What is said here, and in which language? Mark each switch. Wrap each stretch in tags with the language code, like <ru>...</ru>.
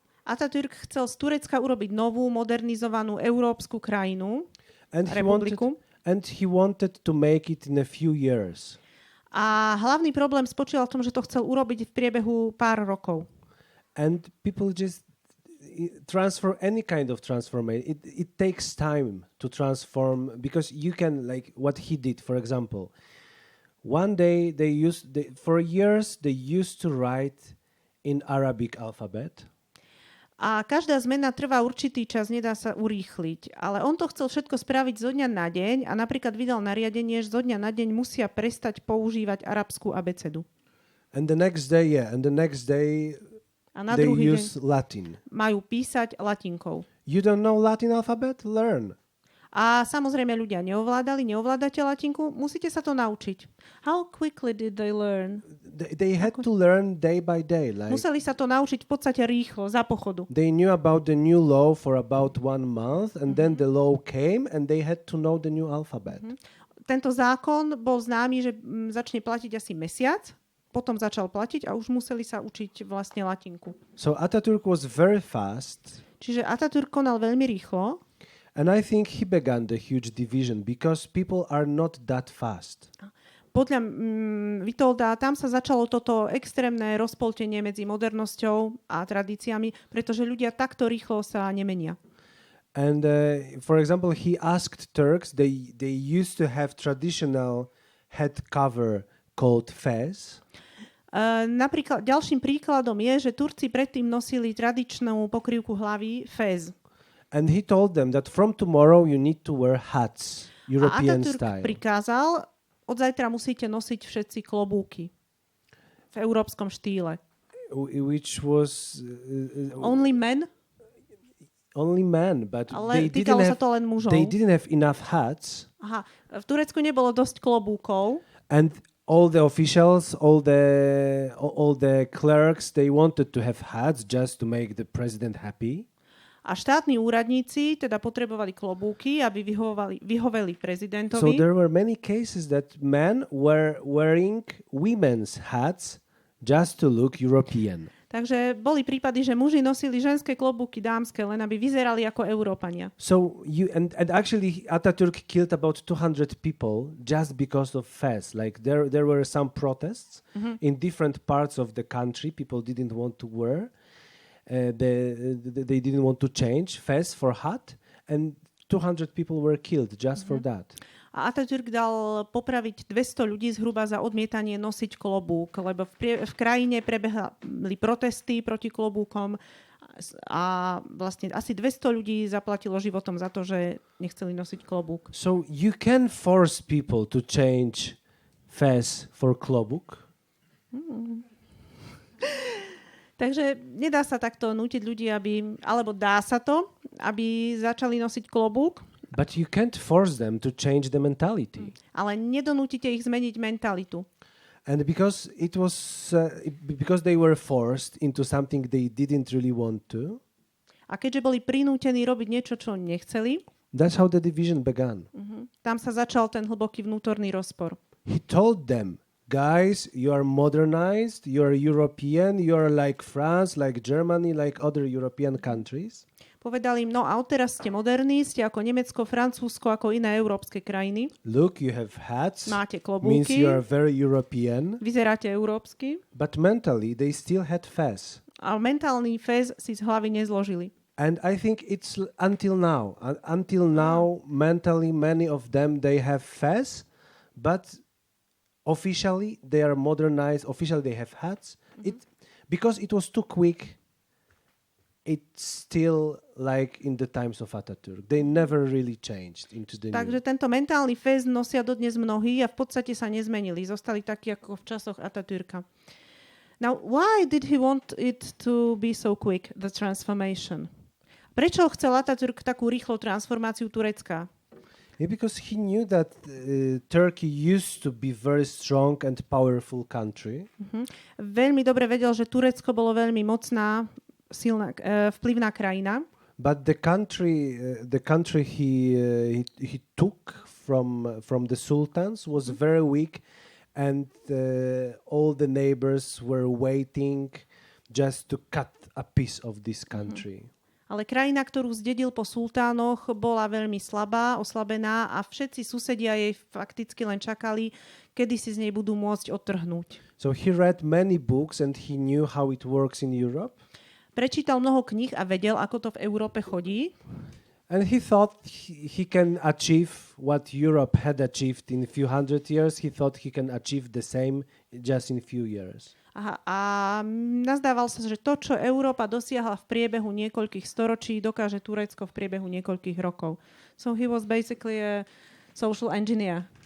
<sk>Atatürk chcel z Turecka urobiť novú, modernizovanú európsku krajinu, republiku.</sk> <en>And he wanted to make it in a few years.</en> <sk>A hlavný problém spočíval v tom, že to chcel urobiť v priebehu pár rokov.</sk> <en>And people just transfer any kind of transformation. It takes time to transform, because you can, like what he did, for example. One day for years they used to write in Arabic alphabet.</en> <sk>A každá zmena trvá určitý čas, nedá sa urýchliť. Ale on to chcel všetko spraviť zo dňa na deň a napríklad vydal nariadenie, že zo dňa na deň musia prestať používať arabskú abecedu.</sk> <en>And the next day,</en> <sk>a na</sk> <en>they</en> <sk>druhý</sk> <en>use Latin.</en> <sk>Majú písať latinkou.</sk> <en>You don't know Latin alphabet? Learn.</en> <sk>A samozrejme ľudia neovládate latinku, musíte sa to naučiť.</sk> <en>How quickly did they learn? They had to learn day by day.</en> <sk>Museli sa to naučiť v podstate rýchlo, za pochodu.</sk> <en>They knew about the new law for about 1 month, and then the law came, and they had to know the new alphabet.</en> <sk>Tento zákon bol známy, že začne platiť asi mesiac, potom začal platiť a už museli sa učiť vlastne latinku.</sk> <en>So Atatürk was very fast.</en> <sk>Čiže Atatürk konal veľmi rýchlo.</sk> <en>And I think he began the huge division because people are not that fast.</en> <sk>Podľa Witolda tam sa začalo toto extrémne rozpoltenie medzi modernosťou a tradíciami, pretože ľudia takto rýchlo sa nemenia.</sk> <en>And for example, he asked Turks, they used to have traditional head cover called fez.</en> <sk>Napríklad, ďalším príkladom je, že Turci predtým nosili tradičnú pokrývku hlavy fez.</sk> <en>And he told them that from tomorrow you need to wear hats, European style.</en> <sk>A Atatürk prikázal, od zajtra musíte nosiť všetci klobúky v európskom štýle.</sk> <en>Which was only men? Only men, but</en> <sk>ale týkalo sa to len mužov.</sk> <en>They didn't have enough hats.</en> <sk>Aha, v Turecku nebolo dosť klobúkov.</sk> <en>And all the officials, all the clerks, they wanted to have hats just to make the president happy.</en> <sk>A štátni úradníci teda potrebovali klobúky, aby vyhoveli prezidentovi.</sk> <en>So there were many cases that men were wearing women's hats just to look European.</en> <sk>Takže boli prípady, že muži nosili ženské klobúky dámske, len aby vyzerali ako Európania.</sk> <en>So and actually Atatürk killed about 200 people just because of fez. Like there were some protests in different parts of the country. People didn't want to wear, they didn't want to change fez for hat, and 200 people were killed just for that.</en> <sk>A Atatürk dal popraviť 200 ľudí zhruba za odmietanie nosiť klobúk, lebo v krajine prebehli protesty proti klobúkom a vlastne asi 200 ľudí zaplatilo životom za to, že nechceli nosiť klobúk.</sk> <en>So you can force people to change fez for klobúk?</en> <sk>Takže nedá sa takto nútiť ľudí, alebo dá sa to, aby začali nosiť klobúk.</sk> <en>But you can't force them to change the mentality.</en> <sk>Ale nedonútite ich zmeniť mentalitu.</sk> <en>And because it was because they were forced into something they didn't really want to.</en> <sk>A keďže boli prinútení robiť niečo, čo nechceli,</sk> <en>that's how the division began.</en> <sk>Tam sa začal ten hlboký vnútorný rozpor.</sk> <en>He told them, guys, you are modernized, you are European, you are like France, like Germany, like other European countries.</en> <sk>Povedal im, no a odteraz ste moderní, ste ako Nemecko, Francúzsko, ako iné európske krajiny.</sk> <en>Look, you have hats.</en> <sk>Máte klobúky.</sk> <en>you are very European.</en> <sk>Vyzeráte európsky.</sk> <en>But mentally, they still had fez.</en> <sk>A mentálny fez si z hlavy nezložili.</sk> <en>And I think it's until now. Until now, mentally, many of them, they have fez, but officially, they are modernized. Officially, they have hats. Because it was too quick, it's still like in the times of Atatürk. They never really changed into the</en> <sk>Takže tento mentálny fez nosia dodnes mnohí a v podstate sa nezmenili. Zostali takí ako v časoch Atatürka.</sk> <en>Now, why did he want it to be so quick, the transformation?</en> <sk>Prečo chcel Atatürk takú rýchlu transformáciu Turecka?</sk> <en>Yeah, because he knew that Turkey used to be very strong and powerful country.</en> <sk>Veľmi dobre vedel, že Turecko bolo veľmi mocná, silná, vplyvná krajina.</sk> <en>But the country he took from the sultans was very weak, and all the neighbors were waiting just to cut a piece of this country.</en> <sk>Ale krajina, ktorú zdedil po sultánoch, bola veľmi slabá, oslabená a všetci susedia jej fakticky len čakali, kedy si z nej budú môcť odtrhnúť.</sk> <en>So he read many books and he knew how it works in Europe.</en> <sk>Prečítal mnoho kníh a vedel, ako to v Európe chodí.</sk> <en>And he thought he can achieve what Europe had achieved in a few hundred years. He thought he can achieve the same just in a few years.</en> <sk>A nazdával sa, že to, čo Európa dosiahla v priebehu niekoľkých storočí, dokáže Turecko v priebehu niekoľkých rokov.</sk> <en>So he was basically a social engineer.</en>